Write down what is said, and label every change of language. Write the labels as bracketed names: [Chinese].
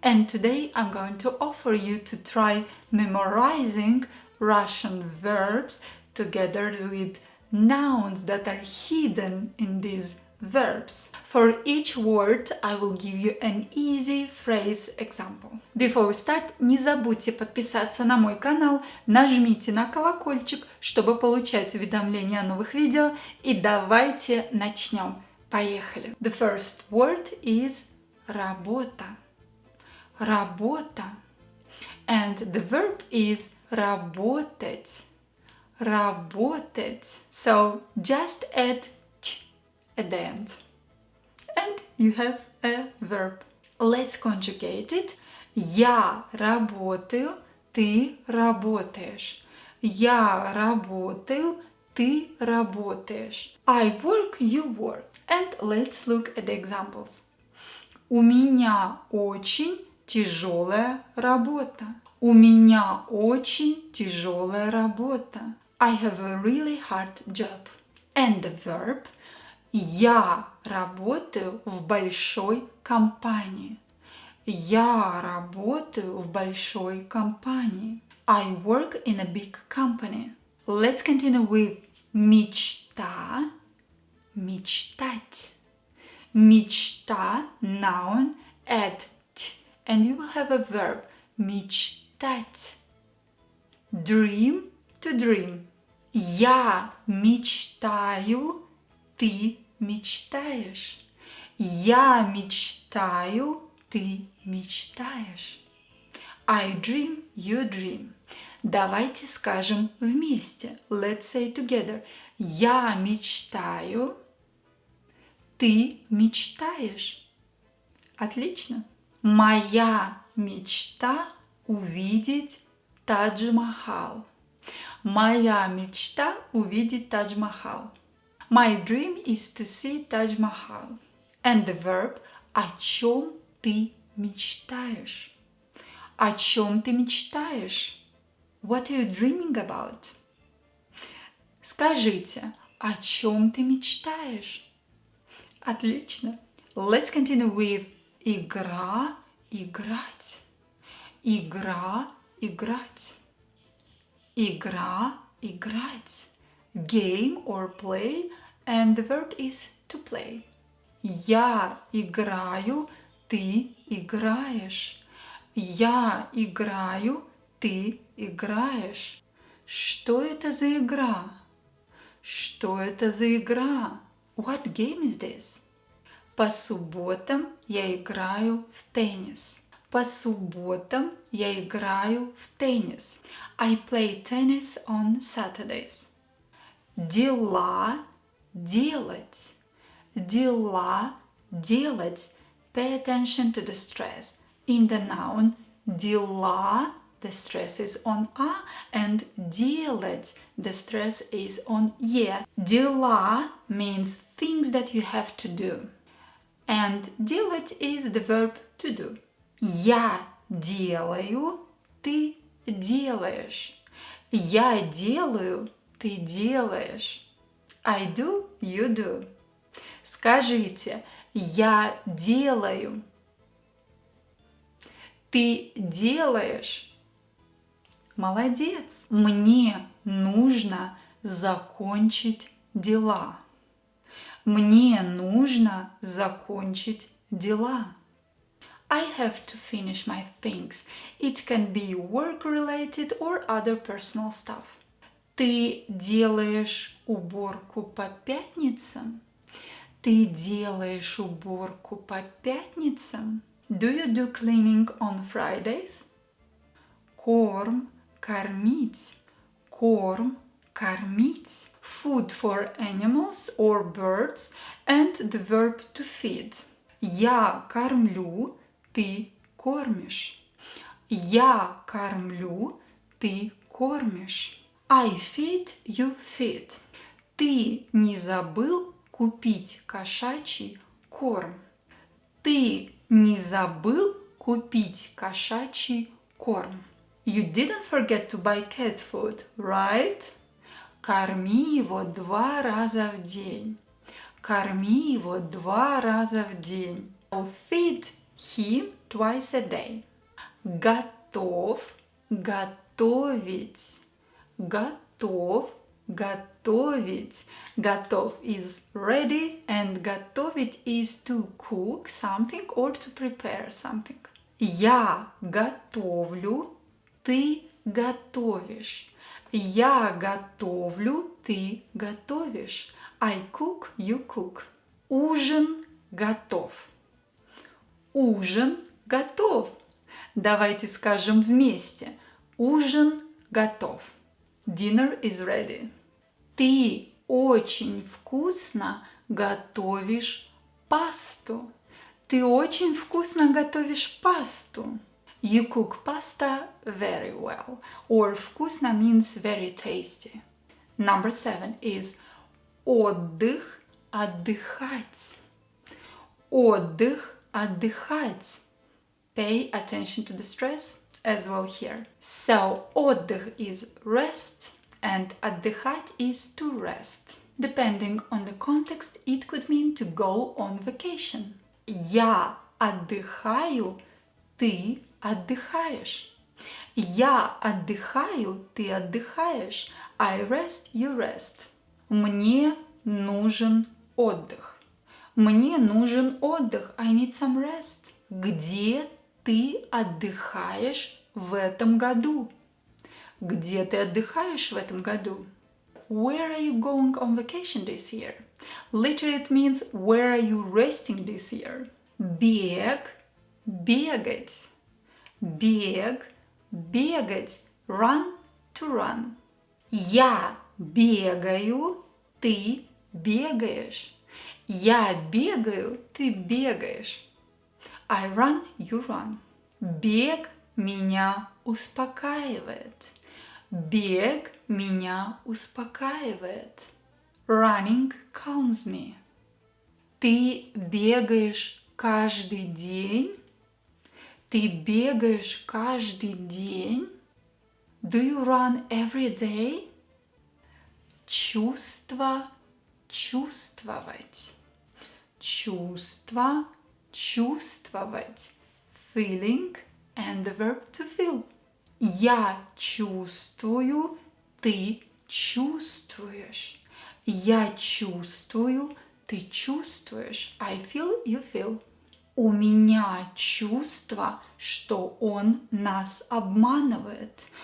[English] And today I'm going to offer you to try memorizing Russian verbs together with nouns that are hidden in these verbs. For each word, I will give you an easy phrase example. Before we start, [Russian] не забудьте подписаться на мой канал, нажмите на колокольчик, чтобы получать уведомления о новых видео, и давайте начнем. Поехали! [English] The first word is работа. [Russian] Работа. [English] And the verb is работать. Работать. So just add at the end. And you have a verb. Let's conjugate it. [Russian] Я работаю, ты работаешь. Я работаю, ты работаешь. [English] I work, you work. And let's look at the examples. [Russian] У меня очень тяжелая работа. У меня очень тяжелая работа. [English] I have a really hard job. And the verb [Russian] я работаю в большой компании. Я работаю в большой компании. [English] I work in a big company. Let's continue with мечта, мечтать. Мечта, noun, add t, and you will have a verb, мечтать. Dream, to dream. [Russian] Я мечтаю, ты мечтаешь. Я мечтаю, ты мечтаешь. [English] I dream, you dream. [Russian] Давайте скажем вместе. [English] Let's say together. [Russian] Я мечтаю, ты мечтаешь. Отлично. Моя мечта увидеть Тадж-Махал. Моя мечта увидеть Тадж-Махал. [English] My dream is to see Taj Mahal. And the verb [Russian] о чем ты мечтаешь? О чем ты мечтаешь? [English] What are you dreaming about? [Russian] Скажите, о чем ты мечтаешь? Отлично. [English] Let's continue with игра, играть. [Russian] Игра, играть. Игра, играть. [English] Game or play, and the verb is to play. [Russian] Я играю, ты играешь. Я играю, ты играешь. Что это за игра? Что это за игра? [English] What game is this? [Russian] По субботам я играю в теннис. По субботам я играю в теннис. [English] I play tennis on Saturdays. [Russian] Дела делать. Дела делать. [English] Pay attention to the stress. In the noun дела, the stress is on a, and делать, the stress is on e. Дела means things that you have to do. And делать is the verb to do. [Russian] Я делаю, ты делаешь. Я делаю, ты делаешь. [English] I do, you do. [Russian] Скажите, я делаю. Ты делаешь. Молодец. Мне нужно закончить дела. Мне нужно закончить дела. [English] I have to finish my things. It can be work-related or other personal stuff. [Russian] Ты делаешь уборку по пятницам? Ты делаешь уборку по пятницам? [English] Do you do cleaning on Fridays? [Russian] Корм, кормить. Корм, кормить. [English] Food for animals or birds and the verb to feed. [Russian] Я кормлю, ты кормишь. Я кормлю, ты кормишь. [English] I feed, you feed. [Russian] Ты не забыл купить кошачий корм? Ты не забыл купить кошачий корм? [English] You didn't forget to buy cat food, right? [Russian] Корми его 2 раза в день. Корми его 2 раза в день. [English] Feed him twice a day. [Russian] Готов, готовить. Готов, готовить. [English] Готов is ready and готовить is to cook something or to prepare something. [Russian] Я готовлю, ты готовишь. Я готовлю, ты готовишь. [English] I cook, you cook. [Russian] Ужин готов. Ужин готов. Давайте скажем вместе. Ужин готов. [English] Dinner is ready. [Russian] Ты очень вкусно готовишь пасту. Ты очень вкусно готовишь пасту. [English] You cook pasta very well. Or вкусно means very tasty. Number 7 is отдых, отдыхать. [Russian] Отдых, отдыхать. [English] Pay attention to the stress as well here. So, отдых is rest and отдыхать is to rest. Depending on the context, it could mean to go on vacation. [Russian] Я отдыхаю, ты отдыхаешь. Я отдыхаю, ты отдыхаешь. [English] I rest, you rest. [Russian] Мне нужен отдых. Мне нужен отдых. [English] I need some rest. [Russian] Где ты отдыхаешь в этом году? Где ты отдыхаешь в этом году? [English] Where are you going on vacation this year? Literally it means where are you resting this year? [Russian] Бег, бегать. Бег, бегать. [English] Run, to run. [Russian] Я бегаю, ты бегаешь. Я бегаю, ты бегаешь. [English] I run, you run. [Russian] Бег меня успокаивает. Бег меня успокаивает. [English] Running calms me. [Russian] Ты бегаешь каждый день? Ты бегаешь каждый день? [English] Do you run every day? [Russian] Чувство, чувствовать. Чувство, чувствовать. [English] Feeling and the verb to feel. [Russian] Я чувствую, ты чувствуешь. Я чувствую, ты чувствуешь. [English] I feel, you feel. [Russian] У меня чувство, что он нас обманывает.